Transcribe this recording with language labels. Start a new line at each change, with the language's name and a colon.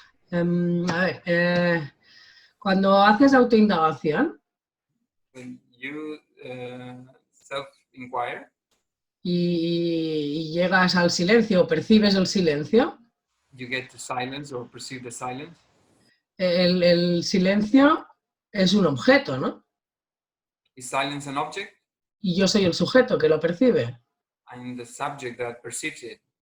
Spanish: A ver, cuando haces autoindagación
English: When you self-enquire,
Spanish: y llegas al silencio, percibes el silencio,
English: you get to silence or perceive the silence.
Spanish: el silencio es un objeto, ¿no?
English: Is silence an object?
Spanish: Y yo soy el sujeto que lo percibe.
English: I'm the subject that perceives it,